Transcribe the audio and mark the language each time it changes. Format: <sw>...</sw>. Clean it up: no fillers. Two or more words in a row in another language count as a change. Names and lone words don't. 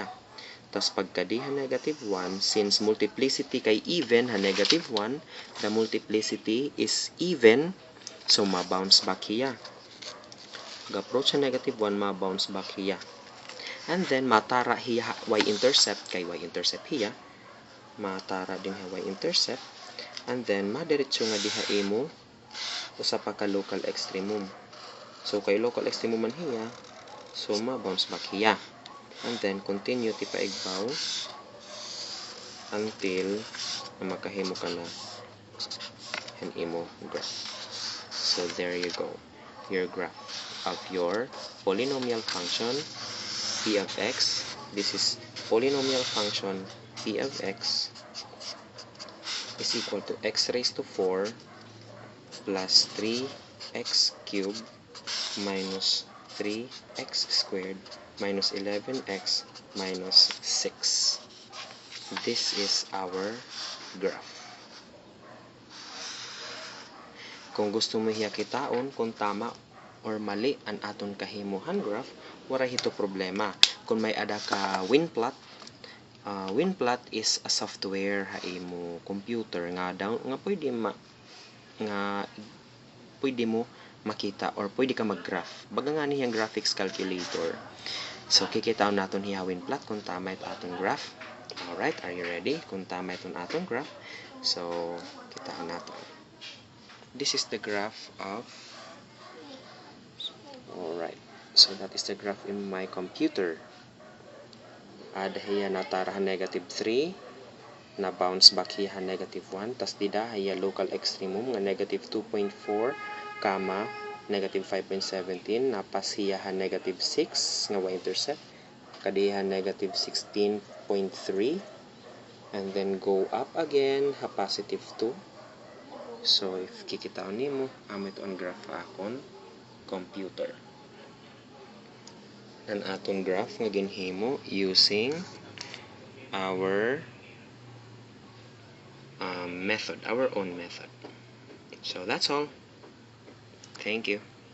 <war>Tapos pagkadihan negative 1,</war> <en>since multiplicity</en> <war>kay even ha negative 1,</war> <en>the multiplicity is even,</en> <war>so ma-</war> <en>bounce back</en> <war>hiya. Pag-approach sa negative 1, ma-</war> <en>bounce back</en> <war>hiya.</war> <en>And then,</en> <war>matara hiya y-intercept kay y-intercept hiya. Matara din hiya y-intercept.</war> <en>And then</en> <war>madiretso nga diha imo usa pa ka</war> <en>local extremum.</en> <war>So kay</war> <en>local extremum</en> <war>man hiya, so ma-</war> <en>bounce back</en> <war>hiya.</war> <en>And then continue</en> <war>ti paigbaw until makahimo ka na an imo graph.</war> <en>So there you go, your graph of your polynomial function p of x. This is polynomial function p of x is equal to x raised to 4 plus 3x cubed minus 3x squared minus 11x minus 6. This is our graph.</en> <war>Kung gusto mo hiya kitaon kung tama or mali ang aton kahimuhan graph, wala hito problema. Kung may ada ka WinPlot, WinPlot</war> <en>is a software</en> <war>ha imo computer nga pwede mo makita or pwede ka mag-graph. Baga nga niyang</war> <en>graphics calculator.</en> <war>So kikitaon naton hiya WinPlot kung tama ito aton graph.</war> <en>Alright, are you ready?</en> <war>Kung tama itong aton graph, so kitaon naton.</war> <en>This is the graph of, alright, so that is the graph in my computer.</en> <war>Hiya natarahan negative 3, na bounce back hiya negative 1, tas dida hiya</war> <en>local extremum</en> <war>nga negative 2.4, kama negative 5.17, napas hiya negative 6 nga y-intercept, kadiha negative 16.3,</war> <en>and then go up again</en> <war>ha positive 2.</war> <en>So if</en> <war>kikitaon nimo, ito ang graph akon computer. Ang aton graph nga ginhimo</war> <en>using our method, our own method. So that's all. Thank you.</en>